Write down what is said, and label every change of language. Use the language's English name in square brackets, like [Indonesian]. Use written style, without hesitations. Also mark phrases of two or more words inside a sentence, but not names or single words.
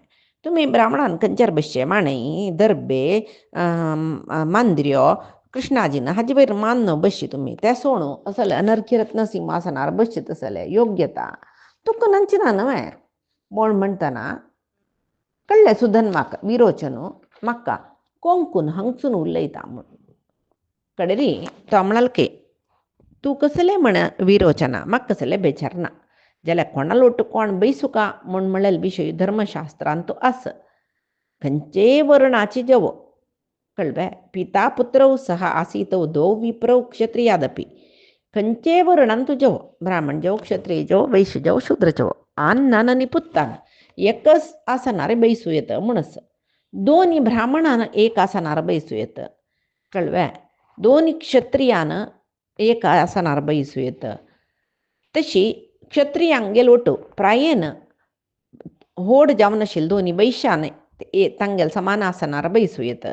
[Konkani] तुमी ब्राह्मणान खंयचेर बसचे मांडे दर्बे मांद्र्यो कृष्णाजीन हाजे वयर मान बसची तुमी तें सोडूं असले अनर्घ्य रत्न सिंहासनार बसचे तसले योग्यता तुका नंची ना नवें म्हूण म्हणटना कळ्ळें सुधन्वाक विरोचन म्हाका कोंकून हांगसून उलयता म्हूण. कडेरी तो म्हणलें तूं कसलें म्हण विरोचना म्हाका कसलें बेजार ना जाल्यार कोणालो ओटू कोण बैसू का म्हूण म्हणलेले विशय धर्मशास्त्रांत तूं आस खंयचेय वर्णाची जवो कळ्ळें [Sanskrit] पिता पुत्रौ सह आसीतौ द्वौ विप्रौ क्षत्रियादपि [Konkani] खंयचेय वर्णान तूं जवो ब्राह्मण जवो क्षत्रिय जवो वैश्य जवो शूद्र जवो आन्न आनी पुत्तान एकच आसनार बैसू येतं म्हणस. दोन्ही ब्राह्मणान एक आसनार बैसू येतं कळ्ळें दोन्ही क्षत्रियान एक आसनार बैसू येतं. तशी क्षत्रियांगेल ओटू प्रायेन होड जावन आशिल्ले दोन्ही वैश्यान तांगेल समान आसनार बैसू येतं.